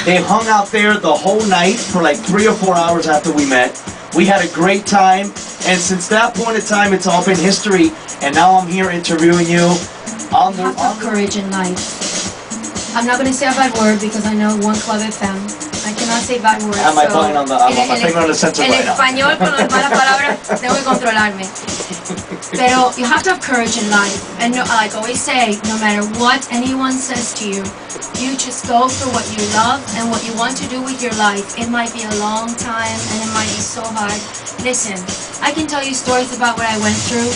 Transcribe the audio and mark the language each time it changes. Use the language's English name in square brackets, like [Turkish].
[English] They hung out there the whole night for like 3 or 4 hours after we met. We had a great time, and since that point in time, it's all been history. And now I'm here interviewing you. You have to have courage in life. I'm not going to say a bad word because I know One Club FM. I cannot say bad words. Am I playing on the? I'm my finger on the sensor right now. [Spanish] En español con las malas palabras tengo que controlarme. [English] Pero you have to have courage in life, and no, like I always say, no matter what anyone says to you, you just go for what you love and what you want to do with your life. It might be a long time and it might be so hard. Listen, I can tell you stories about what I went through.